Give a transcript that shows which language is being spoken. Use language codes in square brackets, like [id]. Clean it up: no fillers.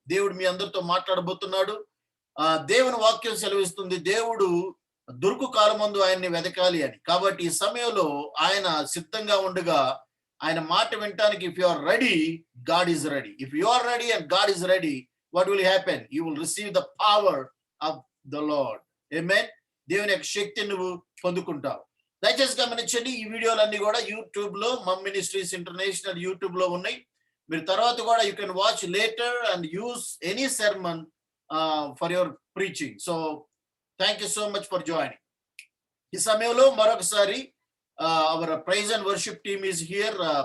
[te] దేవుడు మీ అందరితో మాట్లాడబోతున్నాడు. దేవుని వాక్యం సెలవిస్తుంది, దేవుడు దొరుకు కాలమందు ఆయన్ని వెతకాలి అని. కాబట్టి ఈ సమయంలో ఆయన సిద్ధంగా ఉండగా ఆయన మాట వినటానికి, [en] If you are ready, God is ready. If you are ready and God is ready, what will happen? You will receive the power of the Lord. Amen. [te] దేవుని యొక్క శక్తిని నువ్వు పొందుకుంటాం. దయచేసి గమనించండి, ఈ వీడియోలన్నీ కూడా యూట్యూబ్ లో మమ్ మినిస్ట్రీస్ ఇంటర్నేషనల్ యూట్యూబ్ లో ఉన్నాయి. మీరు తర్వాత కూడా [en] You can watch later and use any sermon for your preaching. So thank you so much for joining. [te] ఈ సమయంలో మరొకసారి [en] Our praise and worship team is here.